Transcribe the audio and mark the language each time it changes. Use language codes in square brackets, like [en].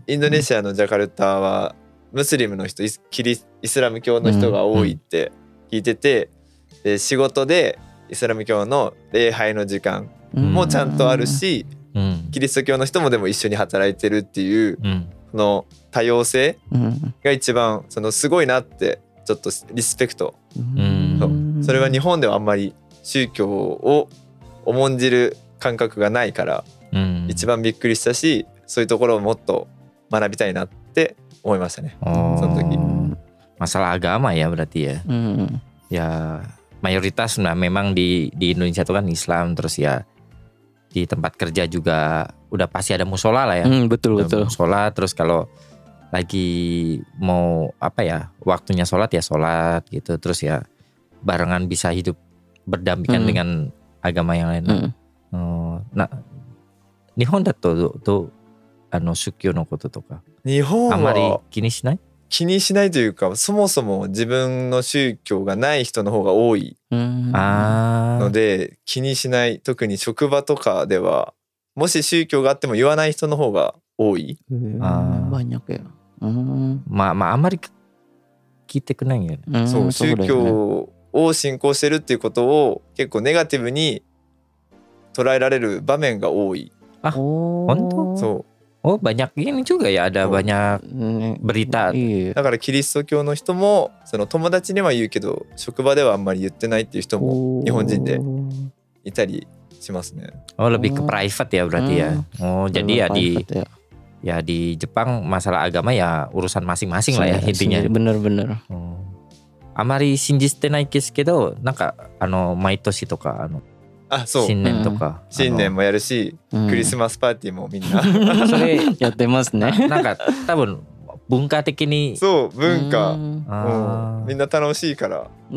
[ja] インドネシアのジャカルタはムスリムの人、イスラム教の人が多いって聞いてて、で仕事でイスラム教の礼拝の時間もちゃんとあるし、キリスト教の人もでも一緒に働いてるっていう、その多様性が一番すごいなってちょっとリスペクト。それは日本ではあんまり宗教を重んじる感覚がないから、一番びっくりしたし、そういうところをもっと学びたいなって思いましたね。その時。 [id] masalah agama ya berarti ya. Ya mayoritas memang di Indonesia itu kan Islam, terus ya di tempat kerja juga udah pasti ada musola lah ya. Betul. Musola, terus kalau lagi mau waktunya sholat ya sholat gitu, terus ya barengan bisa hidup berdampingan dengan agama yang lain. [ja] Nah, Nihon dato Shukyo no koto toka 日本あまりは気にしない？気にしないというか、そもそも自分の宗教がない人の方が多いので気にしない。特に職場とかではもし宗教があっても言わない人の方が多い。 [id] banyak ya. [ja] まああんまり聞いてくれないんよね。そう、宗教を信仰してるっていうことを結構ネガティブに捉えられる場面が多い。本当？そう。 [id] Oh banyak ini juga ya, ada banyak berita. [ja] だからキリスト教の人もその友達には言うけど職場ではあんまり言ってないっていう人も日本人でいたりしますね。 [id] Oh lebih ke private ya berarti ya. Oh jadi ya di Jepang masalah agama ya urusan masing-masing lah ya intinya. Bener. [ja] あまり信じてないですけど、なんか毎年とかあ、そう。新年とか新年もやるし、クリスマスパーティーもみんな。それやってますね。なんか多分文化的に。そう文化。みんな楽しいから。